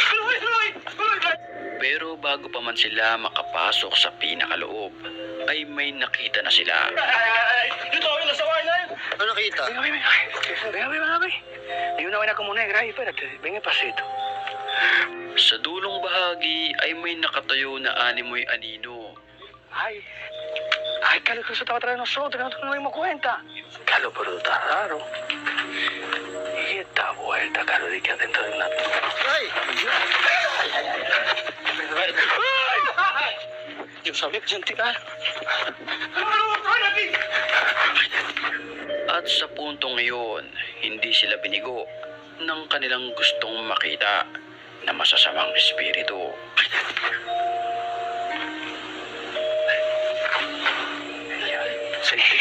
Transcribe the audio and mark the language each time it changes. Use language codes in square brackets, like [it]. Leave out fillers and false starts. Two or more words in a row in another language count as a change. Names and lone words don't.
[tl] Pero bago pa man sila makapasok sa pinakaloob, ay may nakita na sila. Ano nakita? Sa dulong bahagi ay may nakatayo na animoy anino. Ay, [es] calo que eso estaba atrás de nosotros, que nosotros no nos dimos cuenta. Calo, pero está raro. Y esta vuelta, Calo, de que adentro de una... Ay! Yo sabía que sentía. [tl] At sa puntong iyon, hindi sila binigo ng kanilang gustong makita na masasamang espiritu. [es] Sentí.